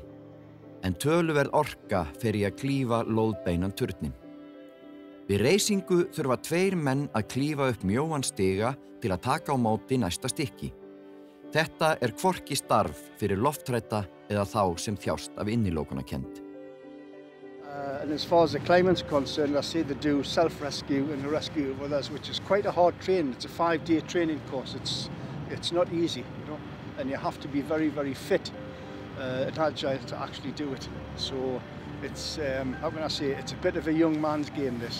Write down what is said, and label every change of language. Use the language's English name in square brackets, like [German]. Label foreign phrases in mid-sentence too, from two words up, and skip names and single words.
[Icelandic] En töluverð orka fer í að klífa lóðbeinan turnin. Við reysingu þurfa 2 menn að klífa upp mjóan stiga til að taka á móti næsta stykki. Þetta er hvorki starf fyrir lofthrædda eða þá sem þjást af innilokunarkennd. [English] And as far as the climate's concerned, I say they do self-rescue and the rescue of others, which is quite a hard training. It's a 5-day training course. It's not easy, and you have to be very, very fit and agile to actually do it. So it's, how can I say, it's a bit of a young man's game, this.